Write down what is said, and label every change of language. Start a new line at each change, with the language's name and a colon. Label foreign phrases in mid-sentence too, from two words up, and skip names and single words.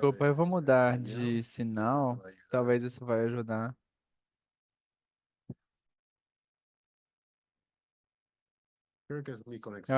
Portuguese: desculpa, eu vou mudar
Spanish: señal, de quizás
Portuguese: sinal,
Spanish: eso va a ayudar.
Portuguese: talvez isso vai ajudar.
Spanish: Creo que es mi
Portuguese: Eu
Spanish: conexión.